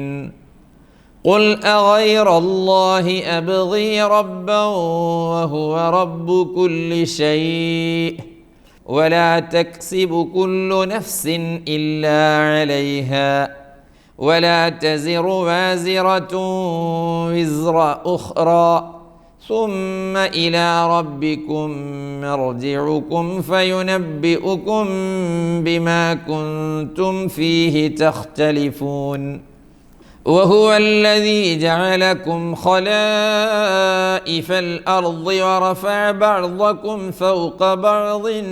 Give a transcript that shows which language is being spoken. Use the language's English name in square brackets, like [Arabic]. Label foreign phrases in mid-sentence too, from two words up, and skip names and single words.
[Arabic] قل أغير الله أبغي ربا وهو رب كل شيء ولا تكسب كل نفس إلا عليها ولا تزر وازرة وزر أخرى ثم إلى ربكم مرجعكم فينبئكم بما كنتم فيه تختلفون وهو الذي جعلكم خلائف الأرض ورفع بعضكم فوق بعض